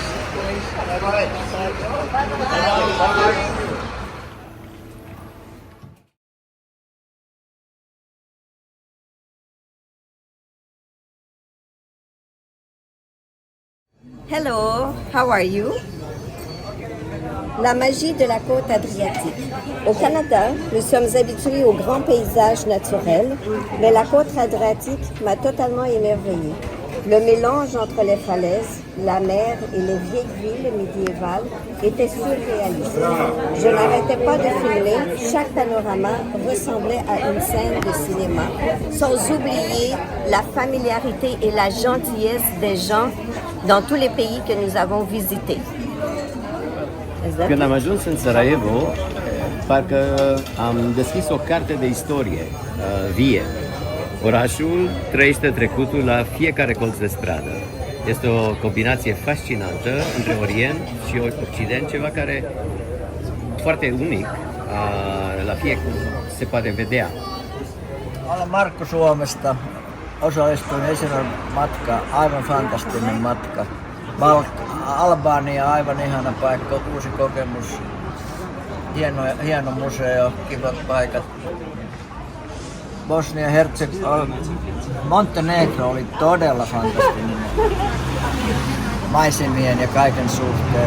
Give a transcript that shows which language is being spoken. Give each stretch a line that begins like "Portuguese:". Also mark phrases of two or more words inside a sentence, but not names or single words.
English: Bye-bye. Bye-bye. Hello, how are you?
French: La magie de la côte adriatique. Au Canada, nous sommes habitués aux grands paysages naturels, mais la côte adriatique m'a totalement émerveillée. Le mélange entre les falaises, la mer et les vieilles villes médiévales était surréaliste. Je n'arrêtais pas de filmer, chaque panorama ressemblait à une scène de cinéma, sans oublier la familiarité et la gentillesse des gens dans tous les pays que nous avem visités.
Romanian: Când am ajuns în Sarajevo, parcă am deschis o carte de istorie vie. Orașul trăiește trecutul la fiecare colț de stradă. Este o combinație fascinantă între Orient și Occident, ceva care foarte unic, la fiecare se poate vedea.
Finnish: Olen Markku Suomesta. Osallistuin Yesidon matka, aivan fantastinen matka. Albania, aivan ihana paikka, uusi kokemus. Hieno museo, kivat paikat. Bosnia, Herzegovina, Montenegro oli todella fantastinen maisemien ja kaiken suhteen.